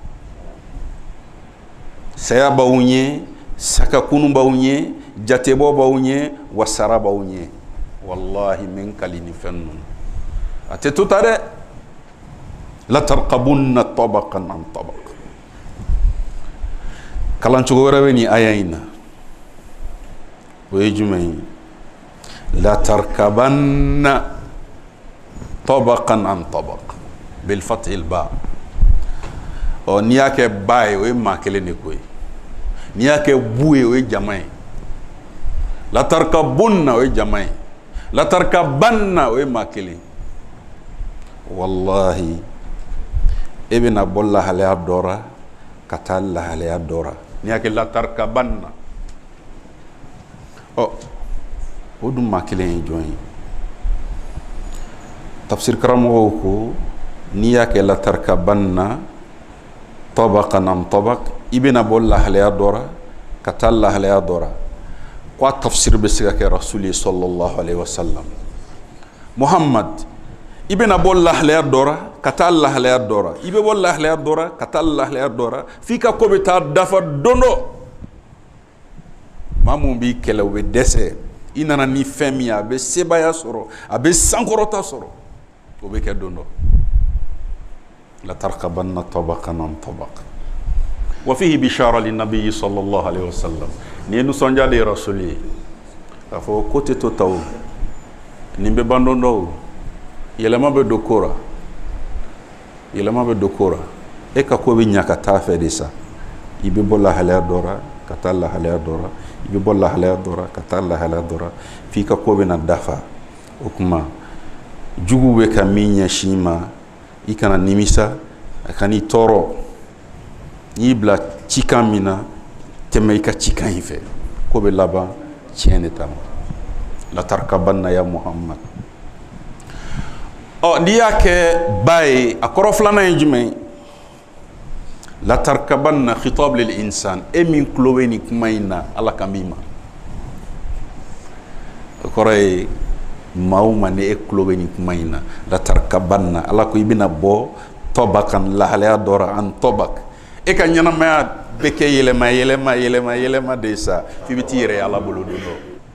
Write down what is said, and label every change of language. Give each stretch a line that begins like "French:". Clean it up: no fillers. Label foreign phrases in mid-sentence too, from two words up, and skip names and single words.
Bambara: saya b'aw ɲɛ sakakunu b'aw ɲɛ jatebɔ b'aw ɲɛ wasara b'aw ɲɛ wallahi min kali ni fɛn ninnu a tɛ to ta dɛ
Arabic: لتركبن طبقا عن طبق
Bambara: kalancogo wɛrɛ bɛ nin aya in na o ye jumɛn ye
Arabic: لتركبن طبقا عن طبق بالفتح الباء
Bambara: n'i y'a kɛ ba ye o ye maa kelen de ko ye n'i y'a kɛ bu ye o ye jama ye latarkabunna o ye jama ye latarkabanna o ye maa kelen wallahi e bɛna bɔ lahalaya dɔ la ka taa lahalaya dɔ la n'i y'a kɛ latarkabanna o dun maa kelen ye jɔn ye tafsir karamɔgɔw ko n'i y'a kɛ
Arabic: لتركبن طبقا عن طبق
Bambara: i bɛna bɔ lahalaya dɔ la ka taa lahalaya dɔ la ko a tafsir bɛ se ka kɛ rasuli
Arabic: صلى الله عليه وسلم
Bambara: muhammad i bɛna bɔ lahalaya dɔ la ka taa lahalaya dɔ la i bɛ bɔ lahalaya dɔ la ka taa lahalaya dɔ la f'i ka ko bɛ taa dafa don dɔ maa mun b'i kɛlɛ o bɛ dɛsɛ i nana ni fɛn min ye a bɛ sebaya sɔrɔ a bɛ sankɔrɔta sɔrɔ o bɛ kɛ don dɔ
Arabic: لتركبن طبقا عن طبق وفيه بشارة للنبي صلى الله عليه وسلم
Bambara: nin ye nisɔndiya de ye rasuli ye k'a fɔ ko tɛ to ta o nin bɛ ban don dɔ o yɛlɛma bɛ don ko la yɛlɛma bɛ don ko la e ka ko bɛ ɲa ka taa fɛ de sa i bɛ bɔ lahalaya dɔ la ka taa lahalaya dɔ la i bɛ bɔ lahalaya dɔ la ka taa lahalaya dɔ la f'i ka ko bɛna dafa o kuma jugu bɛ ka min ɲɛsin ma i kana nimisa a kan'i tɔɔrɔ n'i bila cikan min na tɛmɛ i ka cikan in fɛ ko bɛ laban tiɲɛ de ta ma
Arabic: لتركبن يا محمد.
Bambara: N'i y'a kɛ ba ye a kɔrɔ filanan ye jumɛn latarkabanna
Arabic: خطاب للإنسان
Bambara: e min tulo bɛ nin kuma in na Ala ka min ma o kɔrɔ ye maa o maa ni e tulo bɛ nin kuma in na latarkabanna Ala ko i bɛna bɔ tɔbakan lahalaya dɔ ra an tɔbak e ka ɲɛnamaya bɛ kɛ yɛlɛma de sa f'i bɛ t'i yɛrɛ ye Ala bolo don dɔ.